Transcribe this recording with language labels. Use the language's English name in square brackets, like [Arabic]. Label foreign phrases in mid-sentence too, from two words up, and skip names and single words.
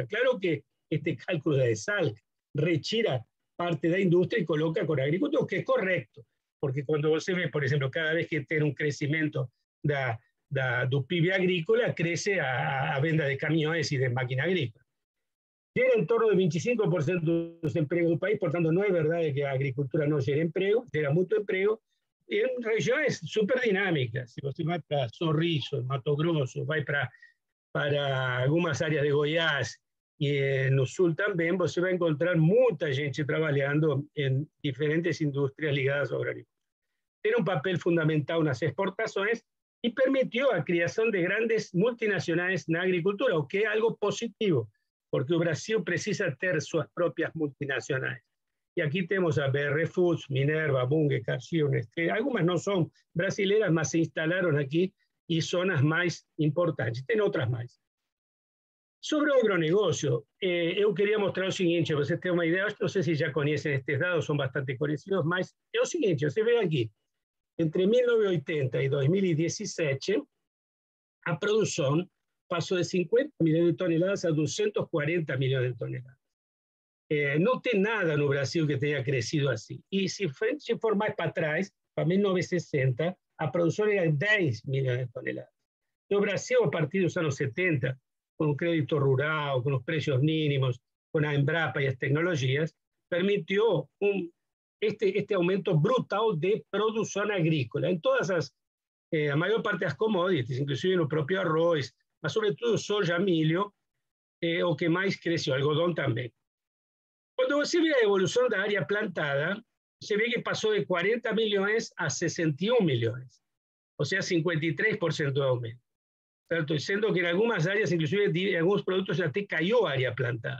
[Spanish] Claro que este cálculo de SALC retira parte de la industria y coloca con agricultura, que es correcto, porque cuando você ve, por ejemplo, cada vez que tiene un crecimiento do PIB agrícola, crece a venda de camiones y de máquina agrícola. Gera en torno del 25% de los empleos del país, por tanto no es verdad que la agricultura no genera empleo, genera mucho empleo, en regiones súper dinámicas. [Portuguese] Si você vai para Sorriso, Mato Grosso, vai para algumas áreas de Goiás e no sul também, você vai encontrar muita gente trabalhando em diferentes indústrias ligadas ao agricultura. Tem um papel fundamental nas exportações, [Spanish] y permitió la creación de grandes multinacionales en la agricultura, o que es algo positivo, porque el Brasil precisa tener sus propias multinacionales. Y aquí tenemos a BR Foods, Minerva, Bunge, Cargill, Nestlé. Algunas no son brasileras, mas se instalaron aquí y son las más importantes. Tem otras más. [Portuguese] Sobre o agronegócio, eu queria mostrar o seguinte, para vocês terem uma ideia, não sei se já conhecem estes dados, são bastante conhecidos, mas é o seguinte, você vê aqui, entre 1980 e 2017, a produção passou de 50 milhões de toneladas a 240 milhões de toneladas. Não tem nada no Brasil que tenha crescido assim. E se for mais para trás, para 1960, a produção era 10 milhões de toneladas. No Brasil, a partir dos anos 70, [Spanish] con un crédito rural, con los precios mínimos, con la Embrapa y las tecnologías, permitió este aumento brutal de producción agrícola en todas la mayor parte de las commodities, inclusive en el propio arroz, mas sobre todo soja, milho, o que más creció, algodón también. Cuando se ve la evolución de la área plantada, se ve que pasó de 40 millones a 61 millones, o sea, 53% de aumento. Estoy diciendo que en algunas áreas, inclusive en algunos productos, ya te cayó área plantada.